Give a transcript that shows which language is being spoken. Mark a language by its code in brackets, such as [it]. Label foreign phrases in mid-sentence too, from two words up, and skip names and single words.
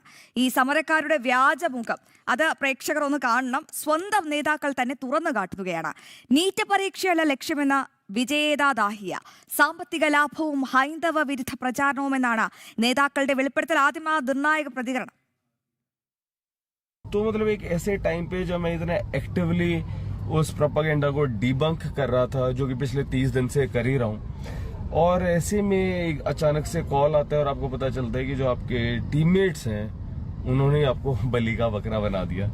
[ml] ഈ സമരക്കാരുടെ വ്യാജമുഖം അത് പ്രേക്ഷകർ ഒന്ന് കാണണം. സ്വന്തം നേതാക്കൾ തന്നെ തുറന്നു കാട്ടുകയാണ്. നീറ്റ് പരീക്ഷയല്ല ലക്ഷ്യമെന്ന വിജയേതാ ദാഹിയ, സാമ്പത്തിക ലാഭവും ഹൈന്ദവ വിരുദ്ധ പ്രചാരണവുമെന്നാണ് നേതാക്കളുടെ വെളിപ്പെടുത്തൽ. ആദ്യം ആ നിർണായക പ്രതികരണം. [hi] तो मतलब एक ऐसे टाइम पे जब मैं इतना एक्टिवली उस प्रोपेगेंडा को डिबंक कर रहा था, जो कि पिछले 30 दिन से कर ही रहा हूँ, और ऐसे में एक अचानक से कॉल आता है और आपको पता चलता है कि जो आपके टीममेट्स हैं उन्होंने आपको बलि का बकरा बना दिया.